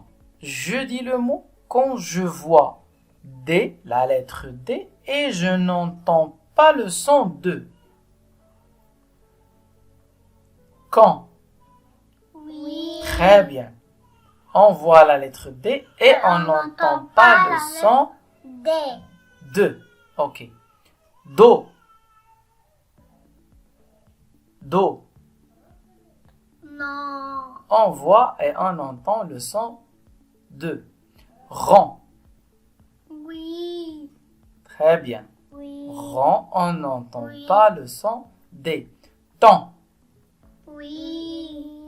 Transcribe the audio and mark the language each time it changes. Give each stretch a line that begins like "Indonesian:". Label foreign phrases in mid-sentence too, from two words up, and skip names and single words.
French: Je dis le mot quand je vois D, la lettre D, et je n'entends pas le son de. Quand? Oui. Très bien. On voit la lettre D et on n'entend pas le son D. de. Ok. Do. Do. Non. On voit et on entend le son de. Rond. Oui. Très bien. Oui. Rond, on n'entend Oui. pas le son D. Temps. Oui.